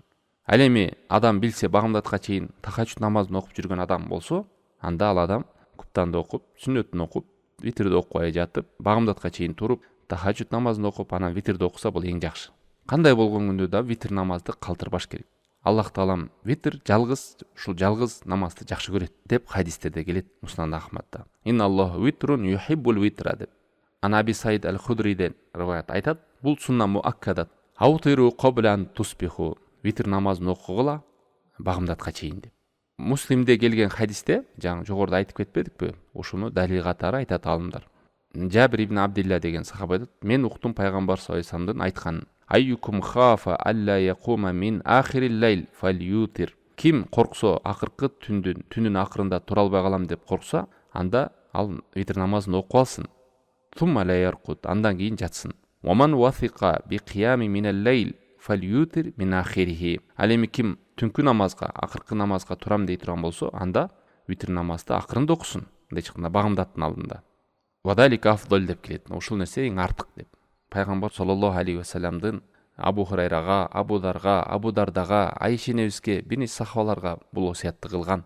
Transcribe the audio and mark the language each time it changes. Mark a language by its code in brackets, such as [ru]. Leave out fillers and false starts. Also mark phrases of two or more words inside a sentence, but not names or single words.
[ky] Ал эми адам билсе багымдатка чейин тахаджуд намазын окуп жүргөн адам болсо, анда ал адам куптанды окуп, сүннөтүн окуп, витрди окубай жатып, багымдатка чейин туруп, тахаджуд намазын окуп, анан витрди окуса бул эң жакшы. Кандай болгон күндө да витр намазды калтырбаш керек. Аллах таалам витр жалгыз, ушул жалгыз намазды жакшы көрөт деп хадистерде келет, Муснад Ахмадда. [ar] إن الله وتر يحب الوتر деп. [ky] Анаби Саид аль-Худриден риваят айтат, бул [ar] سنة مؤكدة. أوتروا قبل تصبحوا. [ky] Витр намазын окугула багымдатка чейин деп. Муслимде келген хадисте, жаңы жогоруда айтып кетпедикпи? Ушуну далил катары айтат алымдар. Жабир ибн Абдилла деген сахаба айтат, мен уктум пайгамбар [ar] صلى الله عليه وسلم [ky] айтканын. [ar] أيكم خاف ألا يقوم من آخر الليل فليوتر. [ky] Ким корксо акыркы түндүн акырында тура албай калам деп коркса, анда ал витр намазын окуп алсын. [ar] ثم ليرقد, [ky] андан кийин жатсын. [ar] ومن وثق بقيام من الليل فليوتر من آخره. [ky] Ал эми ким түнкү намазга, акыркы намазга турам дей турган болсо, анда витр намазды акырында окусун. Мындай чыкканда багымдаттын алдында. [ar] وذلك أفضل [ky] деп келет. Ушул нерсе эң артык деп. Пайгамбар [ar] صلى الله عليه وسلم [ky] Абу Хурайрага, Абу Дарга, Абу Дардага, Айша энебизге, бир нече сахабаларга бул осуятты кылган.